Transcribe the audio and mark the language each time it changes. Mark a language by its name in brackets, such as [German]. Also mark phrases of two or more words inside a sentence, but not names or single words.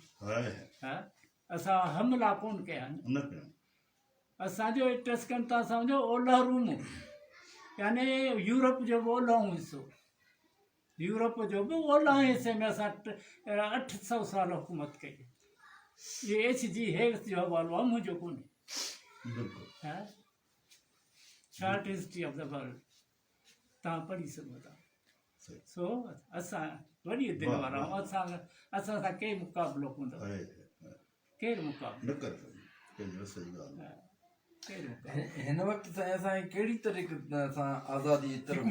[Sindhi] हाय हा असां हमला कोन कया आहिनि न कयो असांजो एट्रस्कन था सम्झो ओलह रूम यानी यूरोप जो बि ओलहो हिसो यूरोप जो बि ओलह हिसे में असां 800 साल हुकूमत कई ये HG हेल्स जो हवालो आहे मुंहिंजो कोन्हे बिल्कुलु हा शॉर्ट हिस्ट्री ऑफ द वर्ल्ड तव्हां पढ़ी सघो था सही सो असां वॾी दिलि वारा आहियूं असां सां के मुक़ाबिलो कोन अथव हाय केरु मुक़ाबिलो न करे सघी सही ॻाल्हि हा, केरु मुक़ाबिलो हिन वक़्तु ताईं असांखे कहिड़ी तरीक़े सां आज़ादी जी तरफ़